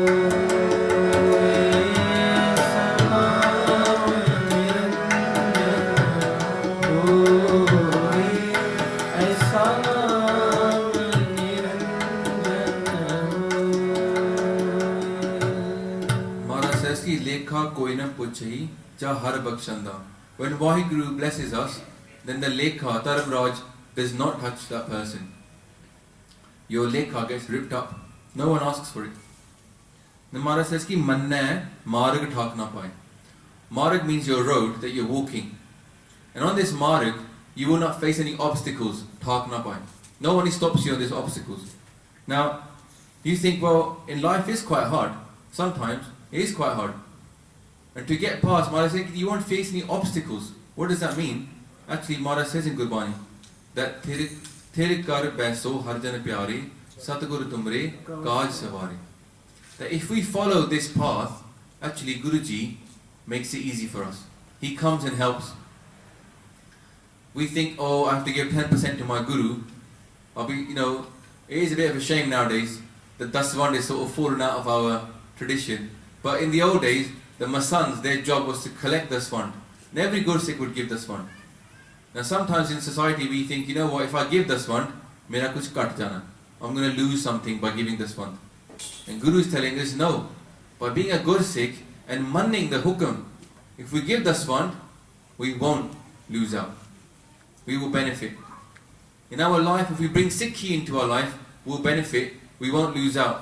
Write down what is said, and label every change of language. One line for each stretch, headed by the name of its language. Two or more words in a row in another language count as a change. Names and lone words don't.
Punjabi: ਐਸਾ ਨਾਮ ਨਿਰੰਜਨ ਹੋ ਐਸਾ ਨਾਮ ਨਿਰੰਜਨ ਹੋ
English: Maharaj says
Punjabi: ਕਿ ਲੇਖਾ ਕੋਈ ਨਾ ਪੁੱਛੀ ਚ ਹਰ ਬਖਸ਼ੰਦਾ.
English: When Vaheguru blesses us, then the lekha, Dharamraj, does not touch that person. Your lekha gets ripped up. No one asks for it. The Maharaj says
Punjabi: ਕਿ ਮੰਨੈ ਮਾਰਗਿ ਠਾਕ ਨ ਪਾਇ.
English: Marg means your road that you're walking. And on this marg, you will not face any obstacles.
Punjabi: ਠਾਕ ਨ ਪਾਇ.
English: No one stops you on these obstacles. Now, you think, well, in life is quite hard. Sometimes it is quite hard. And to get past, Maharaj says you won't face any obstacles. What does that mean? Actually, Maharaj says in Gurbani that
Punjabi: ਥਿਰ ਕਰ ਬੈਸੋ ਹਰਿ ਜਨ ਪਿਆਰੇ ਸਤਿਗੁਰ ਤੁਮਰੇ ਕਾਜ ਸਵਾਰੇ.
English: That if we follow this path, actually Guruji makes it easy for us. He comes and helps. We think, oh, I have to give 10% to my Guru. I'll be, it is a bit of a shame nowadays that Daswand is sort of fallen out of our tradition. But in the old days, the Masans, their job was to collect Daswand. And every Gursikh would give Daswand. Now sometimes in society we think, you know what, if I give Daswand,
Punjabi: ਮੇਰਾ ਕੁਝ ਕੱਟ ਜਾਣਾ.
English: I'm going to lose something by giving Daswand. And Guru is telling us, no. By being a Gursikh and manning the hukam, if we give Daswand, we won't lose out. We will benefit. In our life, if we bring Sikhi into our life, we'll benefit, we won't lose out.